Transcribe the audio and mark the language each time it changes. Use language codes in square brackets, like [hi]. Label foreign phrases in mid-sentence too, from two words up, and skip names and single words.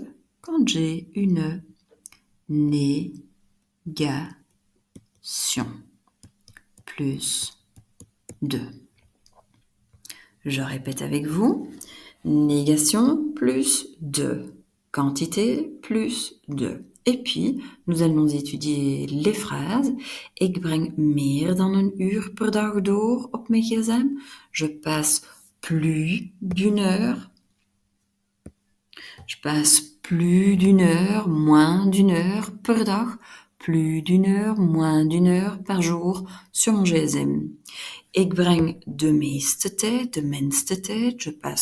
[fr] Quand j'ai une négation plus 2. Je répète avec vous. Négation plus 2. Quantité plus 2. Et puis, nous allons étudier les phrases. [nl] Ik breng meer dan een uur per dag door op mijn gsm. [fr] Je passe plus d'une heure. Je passe plus d'une heure, moins d'une heure [nl] per dag. [fr] Plus d'une heure, moins d'une heure par jour sur mon gsm. [nl] Ik breng de meeste tijd, [fr] je passe